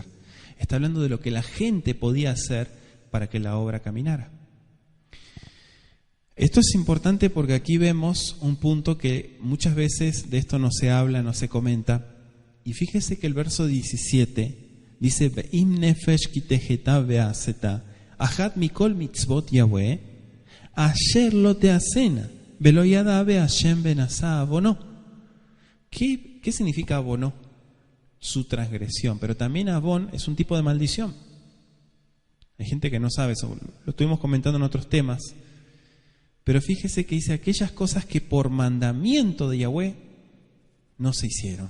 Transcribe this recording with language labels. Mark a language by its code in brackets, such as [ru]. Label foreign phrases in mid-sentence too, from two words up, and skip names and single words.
[es] Está hablando de lo que la gente podía hacer para que la obra caminara. Esto es importante porque aquí vemos un punto que muchas veces de esto no se habla, no se comenta. Y fíjese que el verso 17 dice: [he] ואם נפש כי תחטא ועשתה אחת מכל מצות יהוה אשר לא תעשינה ולא ידע ואשם ונשא עונו. [es] ¿Qué significa abono? Su transgresión, pero también abón es un tipo de maldición. Hay gente que no sabe eso, lo estuvimos comentando en otros temas. Pero fíjese que dice aquellas cosas que por mandamiento de Yahweh no se hicieron.